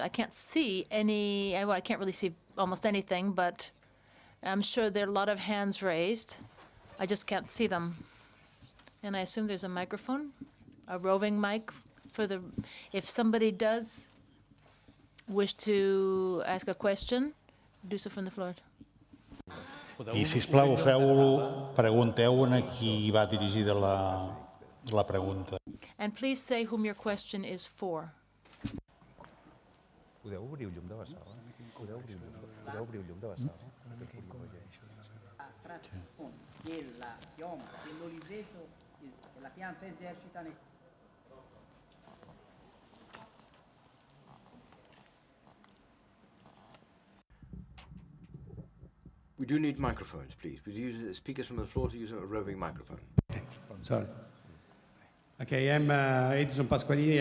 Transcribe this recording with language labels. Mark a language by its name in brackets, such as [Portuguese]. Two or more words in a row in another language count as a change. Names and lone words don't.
[English] I can't see any, well, I can't really see almost anything, but I'm sure there are a lot of hands raised. I just can't see them. And I assume there's a microphone, a roving mic for the, if somebody does wish to ask a question, do so from the floor. [Catalan] I, sisplau, pregunteu a qui va dirigida la pregunta. [English] And please say whom your question is for. [Catalan] Podeu obrir el llum de la sala? Podeu obrir el llum de la sala? [Italian] della pioma dell'oliveto, la pianta esercita nel [English] We do need microphones, please. We use the speakers from the floor to use a roving microphone. Sorry. Okay, I'm Edison Pasqualini.